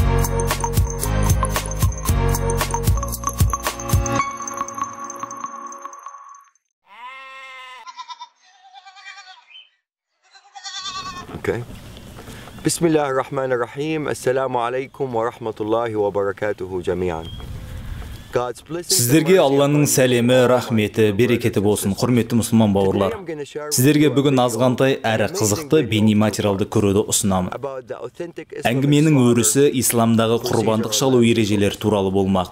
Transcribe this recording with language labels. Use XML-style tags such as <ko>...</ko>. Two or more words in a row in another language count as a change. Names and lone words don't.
<ar>Okay. بسم الله الرحمن الرحيم. السلام عليكم ورحمة الله وبركاته جميعا.</ar> <kk>Сіздерге Алланың сәлемі, рахметі, берекеті болсын, құрметті мұсылман бауырлар. Сіздерге бүгін азғантай әрі қызықты бейне материалды көруді ұсынамын. Әңгіменің өрісі исламдағы құрбандық шалу ережелері туралы болмақ.</kk>